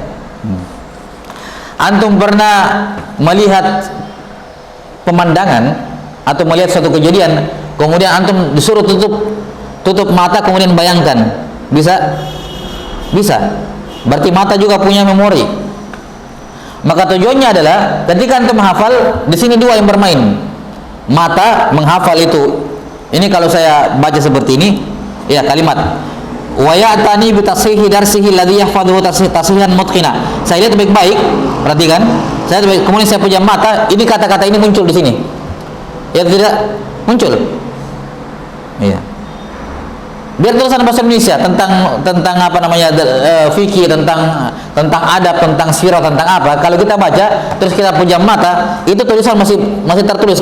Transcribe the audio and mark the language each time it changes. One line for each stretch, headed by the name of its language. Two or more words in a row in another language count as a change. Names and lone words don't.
Indonesian: Antum pernah melihat pemandangan atau melihat suatu kejadian, kemudian antum disuruh tutup mata, kemudian bayangkan, bisa? Bisa. Berarti mata juga punya memori. Maka tujuannya adalah ketika antum menghafal, di sini dua yang bermain. Mata menghafal itu. Ini kalau saya baca seperti ini, ya kalimat
Arabic: ويعتني بتصحيح درسه الذي يحفظه تصحيحا متقنا.
Indonesian: Saya lihat baik-baik, perhatikan. Saya lihat, kemudian saya punya mata, ini kata-kata ini muncul di sini. Ya tidak muncul. Iya. Biar tulisan bahasa Indonesia tentang apa namanya fikih, tentang adab, tentang sirah, tentang apa, kalau kita baca terus kita punya mata, itu tulisan masih tertulis.